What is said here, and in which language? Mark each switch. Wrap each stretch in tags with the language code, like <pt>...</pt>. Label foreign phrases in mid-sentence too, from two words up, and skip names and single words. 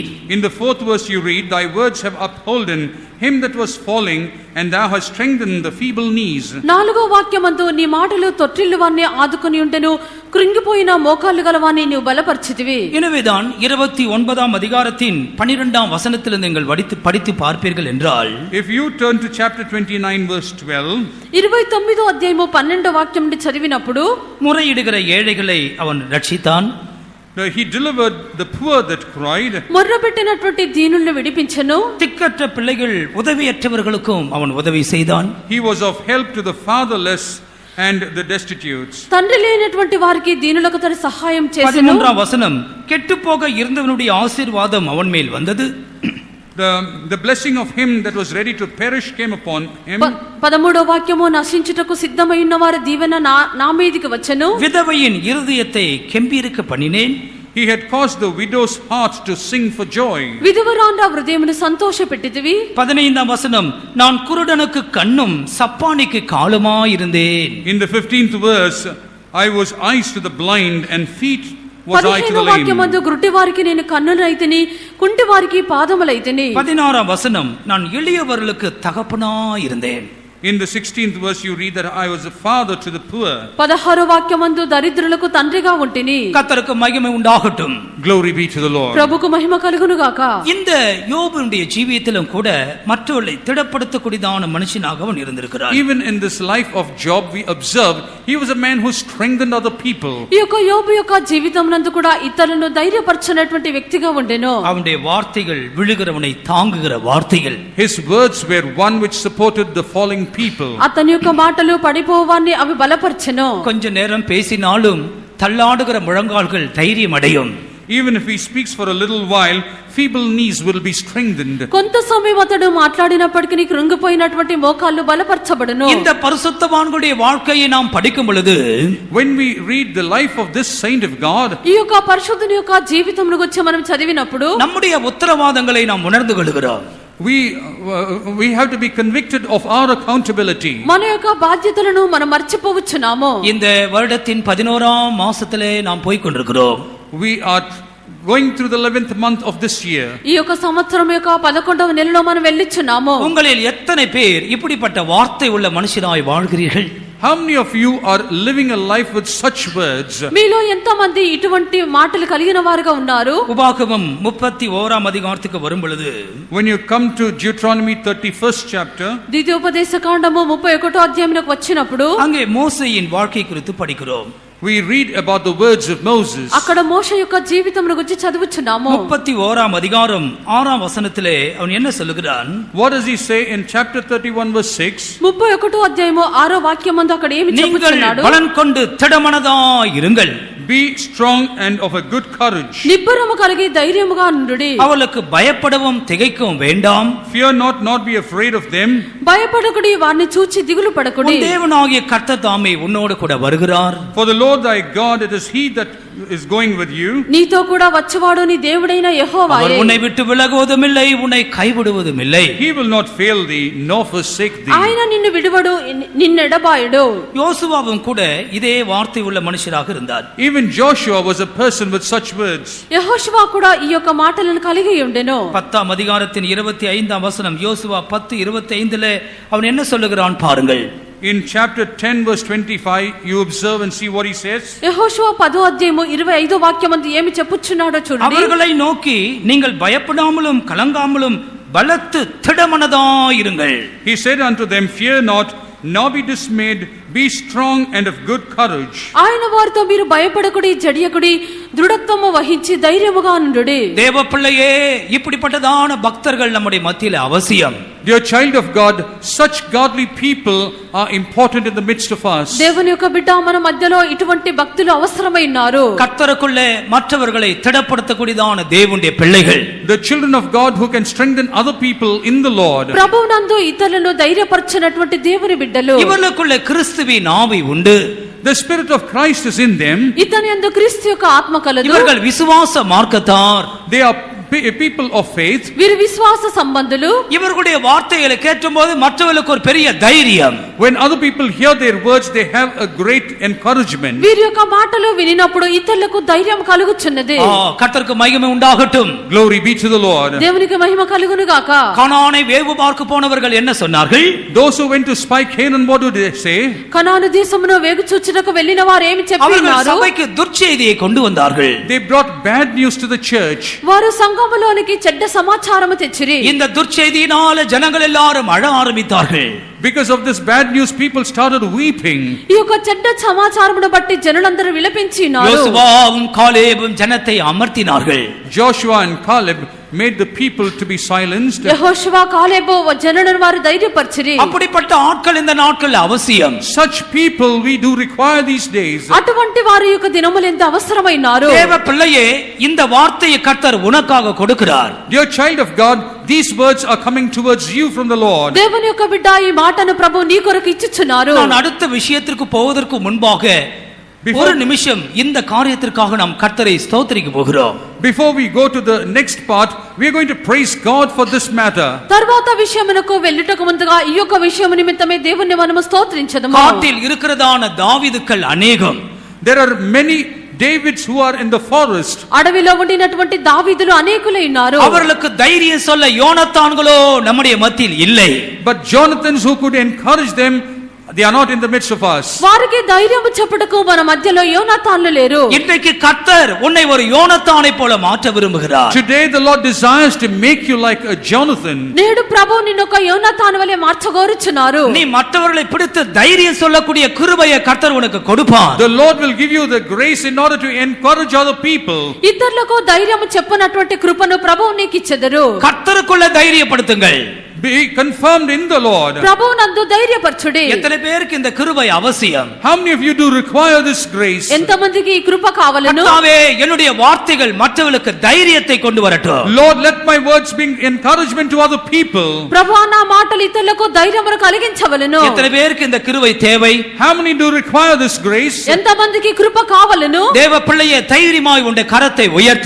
<en>In the 4th verse you read, thy words have upholden him that was falling, and thou hast strengthened the feeble knees.</en> <te>4వ వాక్యమందు నీ మాటలు తొట్టిల్లు వారిని ఆదుకొని ఉండెను, కృంగిపోయిన మోకాళ్ళు గలవాని నీవు బలపరిచితివి.</te> <ta>எனவேதான் 29ஆம் அதிகாரத்தின் 12ஆம் வசனத்திலிருந்து நீங்கள் படித்து பார்ப்பீர்கள் என்றால்,</ta> <en>If you turn to chapter 29 verse 12,</en> <te>29వ అధ్యాయము 12వ వాక్యం నుండి చదివినప్పుడు,</te> <ta>முறையிடுகிற ஏழைகளை அவன் ரட்சித்தான்.</ta> <en>he delivered the poor that cried.</en> <te>మొర్రపెట్టినటువంటి దీనులను విడిపించెను.</te> <ta>திக்கற்ற பிள்ளைகள் உதவியற்றவர்களுக்கும் அவன் உதவி செய்தான்.</ta> <en>He was of help to the fatherless and the destitutes.</en> <te>తండ్రి లేనటువంటి వారికి దీనులకు తన సహాయం చేసెను.</te> <ta>13ஆம் வசனம், கெட்டுப்போக இருந்தவனுடைய ஆசீர்வாதம் அவன் மேல் வந்தது.</ta> <en>The blessing of him that was ready to perish came upon him.</en> <te>13వ వాక్యము, నశించుటకు సిద్ధమైన వారి దీవెన నా మీదికి వచ్చెను.</te> <ta>விதவையின் இருதயத்தை கெம்பீரிக்க பண்ணினேன்.</ta> <en>He had caused the widow's heart to sing for joy.</en> <te>విధవరాండ్ర హృదయమును సంతోషపెట్టితివి.</te> <ta>15ஆம் வசனம், நான் குருடனுக்கு கண்ணும் சப்பானிக்கு காலுமாய் இருந்தேன்.</ta> <en>In the 15th verse, I was eyes to the blind and feet was I to the lame.</en> <te>15వ వాక్యమందు, గుడ్డి వారికి నేను కన్నులైతిని, కుంటి వారికి పాదములైతిని.</te> <ta>16ஆம் வசனம், நான் எளியவர்களுக்கு தகப்பனாய் இருந்தேன்.</ta> <en>In the 16th verse you read that I was a father to the poor.</en> <te>16వ వాక్యమందు దరిద్రులకు తండ్రిగా ఉంటిని.</te> <ta>கர்த்தருக்கு மகிமை உண்டாகட்டும்.</ta> <en>Glory be to the Lord.</en> <te>ప్రభుకు మహిమ కలుగును గాక.</te> <ta>இந்த யோபுடைய ஜீவியத்திலும் கூட மற்றவர்களை திடப்படுத்தக்கூடியதான மனுஷனாக அவன் இருந்திருக்கிறான்.</ta> <en>Even in this life of Job we observe he was a man who strengthened other people.</en> <te>ఈ యొక్క యోబు యొక్క జీవితమునందు కూడా ఇతరులను ధైర్యపరచనటువంటి వ్యక్తిగా ఉండెను.</te> <ta>அவனுடைய வார்த்தைகள் விழுகிறவனை தாங்குகிற வார்த்தைகள்.</ta> <en>His words were one which supported the falling people.</en> <te>అతని యొక్క మాటలు పడిపోవాన్ని అవి బలపర్చెను.</te> <ta>கொஞ்ச நேரம் பேசினாலும் தள்ளாடுகிற முழங்கால்கள் தைரியம் அடையும்.</ta> <en>Even if he speaks for a little while, feeble knees will be strengthened.</en> <te>కొంత సమయం అతడు మాట్లాడినప్పటికీ కృంగిపోయినటువంటి మోకాళ్ళు బలపరచబడును.</te> <ta>இந்த பரிசுத்தவான்களுடைய வாழ்க்கையை நாம் படிக்கும் பொழுது,</ta> <en>When we read the life of this saint of God,</en> <te>ఈ యొక్క పరిశుద్ధుని యొక్క జీవితమును గురించి మనం చదివినప్పుడు</te> <ta>நம்முடைய உத்தரவாதங்களை நாம் உணர்ந்து கொள்கிறோம்.</ta> <en>we have to be convicted of our accountability.</en> <te>మన యొక్క బాధ్యతలను మనం మర్చిపోవచ్చున్నాము.</te> <ta>இந்த வருடத்தின் 11ஆம் மாசத்திலே நாம் போய் கொண்டிருக்கிறோம்.</ta> <en>We are going through the 11th month of this year.</en> <te>ఈ యొక్క సంవత్సరం యొక్క 11వ నెలలో మనం వెళ్ళిచున్నాము.</te> <ta>உங்களில் எத்தனை பேர் இப்படிப்பட்ட வார்த்தை உள்ள மனுஷனாய் வாழ்கிறீர்கள்?</ta> <en>How many of you are living a life with such words?</en> <te>మీలో ఎంతమంది ఇటువంటి మాటలు కలిగిన వారుగా ఉన్నారు?</te> <ta>உபாகமம் 31ஆம் அதிகாரத்துக்கு வரும் பொழுது,</ta> <en>When you come to Deuteronomy 31st chapter,</en> <te>ద్వితీయోపదేశ కాండము 31వ అధ్యాయంలోకి వచ్చినప్పుడు</te> <ta>அங்கே மோசேயின் வாழ்க்கை குறித்து படிக்கிறோம்.</ta> <en>we read about the words of Moses.</en> <te>అక్కడ మోషే యొక్క జీవితమును గురించి చదువుచున్నాము.</te> <ta>31ஆம் அதிகாரம் 6ஆம் வசனத்திலே அவன் என்ன சொல்லுகிறான்?</ta> <en>What does he say in chapter 31 verse 6?</en> <te>31వ అధ్యాయము 6వ వాక్యమందు అక్కడ ఏమి</te> <ta>நீங்கள்</ta> <te>చెప్పుచున్నాడు?</te> <ta>பலன் கொண்டு திடமனதாய் இருங்கள்.</ta> <en>Be strong and of a good courage.</en> <te>నిబ్బరము కలిగి ధైర్యముగా నుండుడి.</te> <ta>அவளுக்கு பயப்படவும் திகைக்கவும் வேண்டாம்.</ta> <en>Fear not be afraid of them.</en> <te>భయపడకుడి, వారిని చూచి దిగులు పడకుడి.</te> <ta>உன் தேவனாகிய கர்த்தர் தாமே உன்னோடு கூட வருகிறார்.</ta> <en>For the Lord thy God, it is he that is going with you.</en> <te>నీతో కూడా వచ్చువాడు నీ దేవుడైన</te> <ta>அவர்</ta> <te>యెహోవాయే.</te> <ta>உன்னை விட்டு விலகுவதும் இல்லை, உன்னை கைவிடுவதும் இல்லை.</ta> <en>He will not fail thee nor forsake thee.</en> <te>ఆయన నిన్ను విడువడు, నిన్నెడబాయుడు.</te> <ta>யோசுவாவும் கூட இதே வார்த்தை உள்ள மனுஷராக இருந்தார்.</ta> <en>Even Joshua was a person with such words.</en> <te>యెహోషువ కూడా ఈ యొక్క మాటలను కలిగి ఉండెను.</te> <ta>10ஆம் அதிகாரத்தின் 25ஆம் வசனம், யோசுவா 10:25 அவன் என்ன சொல்லுகிறான் பாருங்கள்.</ta> <en>In chapter 10 verse 25 you observe and see what he says.</en> <te>యెహోషువ 10వ అధ్యాయము 25వ వాక్యమందు ఏమి చెప్పుచున్నాడో చూడండి.</te> <ta>அவர்களை நோக்கி, நீங்கள் பயப்படாமலும் கலங்காமலும் பலத்து திடமனதாயிருங்கள்.</ta> <en>He said unto them, fear not, nor be dismayed, be strong and of good courage.</en> <te>ఆయన వారితో మీరు భయపడకుడి, జడియకుడి, దృఢత్వము వహించి ధైర్యముగా నుండుడి.</te> <ta>தேவ பிள்ளையே, இப்படிப்பட்டதான பக்தர்கள் நம்முடைய மத்தியில அவசியம்.</ta> <en>Dear child of God, such godly people are important in the midst of us.</en> <te>దేవుని యొక్క బిడ్డ, మన మధ్యలో ఇటువంటి భక్తులు అవసరమై ఉన్నారు.</te> <ta>கர்த்தருக்குள்ளே மற்றவர்களை திடப்படுத்தக்கூடியதான தேவனுடைய பிள்ளைகள்,</ta> <en>The children of God who can strengthen other people in the Lord.</en> <te>ప్రభువునందు ఇతరులను ధైర్యపరచనటువంటి దేవుని బిడ్డలు.</te> <ta>இவர்களுக்குள்ளே கிறிஸ்துவின் ஆவி உண்டு.</ta> <en>The spirit of Christ is in them.</en> <te>ఇతని యందు క్రీస్తు యొక్క ఆత్మ కలదు.</te> <ta>இவர்கள் விசுவாச மார்க்கத்தார்.</ta> <en>They are people of faith.</en> <te>వీరు విశ్వాస సంబంధులు.</te> <ta>இவர்களுடைய வார்த்தைகளை கேட்கும்போது மற்றவர்களுக்கு ஒரு பெரிய தைரியம்.</ta> <en>When other people hear their words, they have a great encouragement.</en> <te>వీరి యొక్క మాటలు వినినప్పుడు ఇతరులకు ధైర్యం కలుగుచున్నది.</te> <ta>கர்த்தருக்கு மகிமை உண்டாகட்டும்.</ta> <en>Glory be to the Lord.</en> <te>దేవునికి మహిమ కలుగును గాక.</te> <ta>கானானை வேவு பார்க்க போனவர்கள் என்ன சொன்னார்கள்?</ta> <en>Those who went to spy Canaan, what do they say?</en> <te>కనాను దేశమును వేగు చూచుటకు వెళ్ళిన వారు ఏమి</te> <ta>அவர்கள்</ta> <te>చెప్పినారు?</te> <ta>சபைக்கு துர்ச்செய்தியை கொண்டு வந்தார்கள்.</ta> <en>They brought bad news to the church.</en> <te>వారు సంఘములోనికి చెడ్డ సమాచారము తెచ్చిరి.</te> <ta>இந்த துர்ச்செய்தியினால ஜனங்கள் எல்லாரும் அழ ஆரம்பித்தார்கள்.</ta> <en>Because of this bad news, people started weeping.</en> <te>ఈ యొక్క చెడ్డ సమాచారమును బట్టి జనులందరూ విలపించినారు.</te> <ta>யோசுவாவும் காலேபும் ஜனத்தை அமர்த்தினார்கள்.</ta> <en>Joshua and Caleb made the people to be silenced.</en> <te>యెహోషువ, కాలేబు జనులను వారు ధైర్యపరిచిరి.</te> <ta>அப்படிப்பட்ட ஆட்கள் இந்த நாட்கள் அவசியம்.</ta> <en>Such people we do require these days.</en> <te>అటువంటి వారి యొక్క దినములు ఎంత అవసరమైనారు.</te> <ta>தேவ பிள்ளையே, இந்த வார்த்தையை கர்த்தர் உனக்காக கொடுக்கிறார்.</ta> <en>Dear child of God, these words are coming towards you from the Lord.</en> <te>దేవుని యొక్క బిడ్డ, ఈ మాటను ప్రభు నీ కొరకు ఇచ్చుచున్నారు.</te> <ta>நான் அடுத்த விஷயத்திற்கு போவதற்கு முன்பாக ஒரு நிமிஷம் இந்த காரியத்திற்காக நாம் கர்த்தரை ஸ்தோத்திரிக்க போகிறோம்.</ta> <en>Before we go to the next part, we are going to praise God for this matter.</en> <te>తర్వాత విషయమునకు వెళ్ళుటకు ముందుగా ఈ యొక్క విషయము నిమిత్తమే దేవుణ్ణి మనము స్తోత్రించదము.</te> <ta>காட்டில் இருக்கிறதான தாவீதுக்கள் அநேகம்.</ta> <en>There are many Davids who are in the forest.</en> <te>అడవిలో ఉండినటువంటి దావీదులు అనేకులై ఉన్నారు.</te> <ta>அவர்களுக்கு தைரியம் சொல்ல யோனத்தான்களோ நம்முடைய மத்தியில் இல்லை.</ta> <en>But Jonathans who could encourage them, they are not in the midst of us.</en> <te>వారికి ధైర్యము చెప్పుటకు మన మధ్యలో యోనాతాన్లు లేరు.</te> <ta>இன்றைக்கு கர்த்தர் உன்னை ஒரு யோனத்தானை போல மாற்ற விரும்புகிறார்.</ta> <en>Today the Lord desires to make you like a Jonathan.</en> <te>నేడు ప్రభువు నిన్ను ఒక యోనాతాను వలె మార్చగోరుచున్నారు.</te> <ta>நீ மற்றவர்களை பிடித்து தைரியம் சொல்லக்கூடிய கிருபையை கர்த்தர் உனக்கு கொடுப்பார்.</ta> <en>The Lord will give you the grace in order to encourage other people.</en> <te>ఇతరులకు ధైర్యము చెప్పనటువంటి కృపను ప్రభువు నీకు ఇచ్చెదరు.</te> <ta>கர்த்தருக்குள்ள தைரியப்படுத்துங்கள்.</ta> <en>Be confirmed in the Lord.</en> <te>ప్రభువు నందు ధైర్యపరచుడి.</te> <ta>எத்தனை பேருக்கு இந்த கிருபை அவசியம்?</ta> <en>How many of you do require this grace?</en> <te>ఎంతమందికి ఈ కృప కావాలను?</te> <ta>கர்த்தாவே, என்னுடைய வார்த்தைகள் மற்றவர்களுக்கு தைரியத்தை கொண்டு வரட்டும்.</ta> <en>Lord, let my words bring encouragement to other people.</en> <te>ప్రభువా, నా మాటలు ఇతరులకు ధైర్యమును కలిగించవలెను.</te> <ta>எத்தனை பேருக்கு இந்த கிருபை தேவை?</ta> <en>How many do require this grace?</en> <te>ఎంతమందికి కృప కావాలను?</te> <ta>தேவ பிள்ளையே, தைரியமாய் உன்னுடைய கரத்தை உயர்த்து.</ta>